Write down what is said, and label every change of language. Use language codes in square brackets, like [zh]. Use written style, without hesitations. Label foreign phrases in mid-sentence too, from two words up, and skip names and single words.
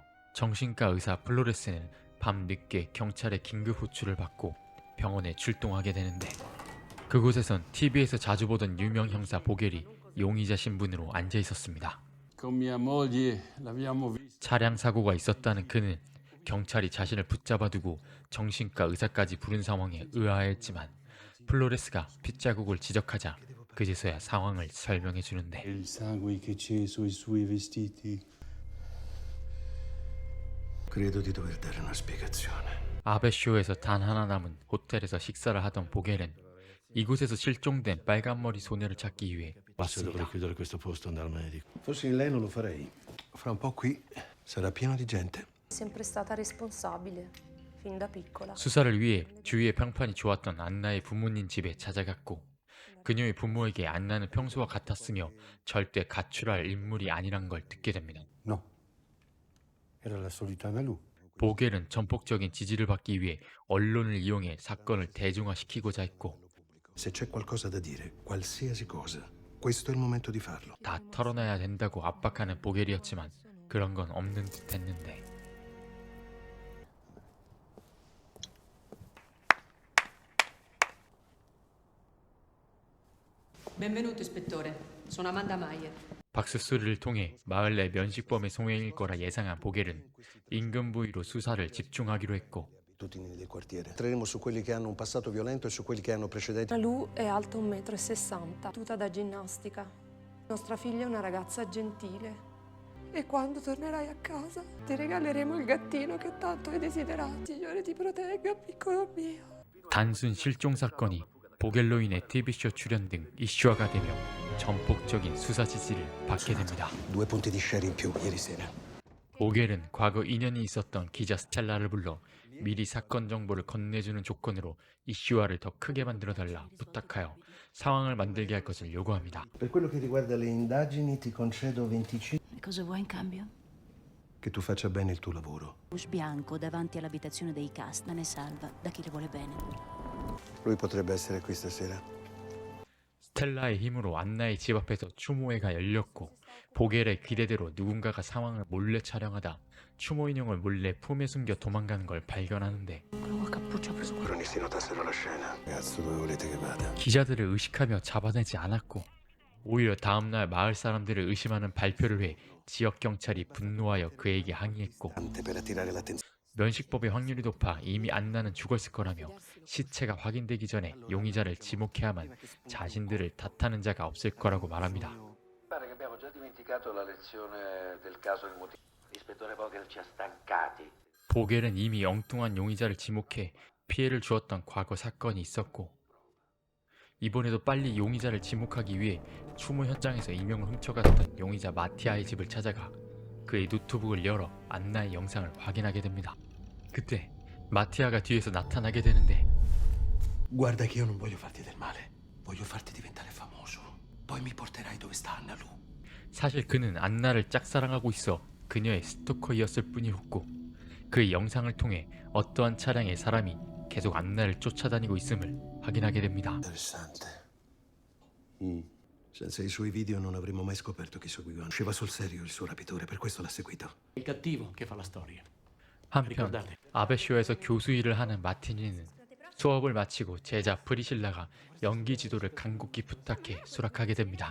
[ko] 정신과 의사 플로레스는 밤 늦게 경찰의 긴급 호출을 받고 병원에 출동하게 되는데 그곳에선 TV에서 자주 보던 유명 형사 보겔이 용의자 신분으로 앉아 있었습니다. 차량 사고가 있었다는 그는 경찰이 자신을 붙잡아두고 정신과 의사까지 부른 상황에 의아했지만 플로레스가 핏자국을 지적하자 그제서야 상황을 설명해 주는데 [it] Credo di dover dare una spiegazione. [ko] 아베쇼에서 단 하나 남은 호텔에서 식사를 하던 보겔은 이곳에서 실종된 빨간머리 소녀를 찾기 위해 왔습니다. [it] chiudere questo posto e andare al medico. Fossi lei non lo farei. Fra un po' qui sarà pieno di gente. Sempre stata responsabile, fin da piccola. [ko] 수사를 위해 주위의 평판이 좋았던 안나의 부모님 집에 찾아갔고 그녀의 부모에게 안나는 평소와 같았으며 절대 가출할 인물이 아니란 걸 듣게 됩니다. [it] No. Era la solita Analu. [ko] 보겔은 전폭적인 지지를 받기 위해 언론을 이용해 사건을 대중화시키고자 했고 [it] Se c'è qualcosa da dire, qualsiasi cosa, questo è il momento di farlo. [ko] 다 털어놔야 된다고 압박하는 보겔이었지만 그런 건 없는 듯 했는데 [it] Benvenuto, ispettore. Sono Amanda Meyer. [ko] 박수 소리를 통해 마을 내 면식범의 송행일 거라 예상한 보겔은 인근 부위로 수사를 집중하기로 했고 [it] Tutti nel quartiere. Entreremo su quelli che hanno un passato violento e su quelli che hanno precedenti. Analu è alta 1,60 m, tuta da ginnastica. Nostra figlia è una ragazza gentile. E quando tornerai a casa ti regaleremo il gattino che tanto hai desiderato. Signore ti protegga, piccolo mio. [ko] 단순 실종 사건이 보겔로 인해 TV쇼 출연 등 이슈화가 되며 전폭적인 수사 지지를 받게 됩니다. [it] 2 punti di share in più ieri sera. [ko] 보겔은 과거 인연이 있었던 기자 스텔라를 불러 미리 사건 정보를 건네주는 조건으로 이슈화를 더 크게 만들어달라 부탁하여 상황을 만들게 할 것을 요구합니다. [it] Per quello che riguarda le indagini ti concedo 25. E cosa vuoi in cambio? Che tu faccia bene il tuo lavoro. Bush bianco davanti all'abitazione dei cast ne salva da chi le vuole bene. Lui potrebbe essere qui stasera. [ko] 스텔라의 힘으로 안나의 집 앞에서 추모회가 열렸고 보겔의 기대대로 누군가가 상황을 몰래 촬영하다 추모 인형을 몰래 품에 숨겨 도망가는 걸 발견하는데 [it] Cronisti notassero la scena. Cazzo, dove volete che vada? [ko] 기자들을 의식하며 잡아내지 않았고 오히려 다음날 마을 사람들을 의심하는 발표를 해 지역 경찰이 분노하여 그에게 항의했고 면식법의 확률이 높아 이미 안나는 죽었을 거라며 시체가 확인되기 전에 용의자를 지목해야만 자신들을 탓하는 자가 없을 거라고 말합니다. [it] Abbiamo già dimenticato la lezione del caso del motivo. L'ispettore Vogel ci ha stancati. [ko] 보겔은 이미 엉뚱한 용의자를 지목해 피해를 주었던 과거 사건이 있었고 이번에도 빨리 용의자를 지목하기 위해 추모 현장에서 이명을 훔쳐갔던 용의자 마티아의 집을 찾아가 그의 노트북을 열어 안나의 영상을 확인하게 됩니다. 그때 마티아가 뒤에서 나타나게 되는데 [it] Guarda che io non voglio farti del male. Voglio farti diventare famoso. Poi mi porterai dove sta Analu. [ko] 사실 그는 안나를 짝사랑하고 있어 그녀의 스토커이었을 뿐이었고 그의 영상을 통해 어떠한 차량의 사람이 계속 안나를 쫓아다니고 있음을 확인하게 됩니다. [it] Interessante. Senza i suoi video non avremmo mai scoperto chi seguiva. Usciva sul serio il suo rapitore, per questo l'ha seguito. Il cattivo che fa la storia. [ko] 한편 아베쇼에서 교수 일을 하는 마티니는 수업을 마치고 제자 프리실라가 연기 지도를 간곡히 부탁해 수락하게 됩니다.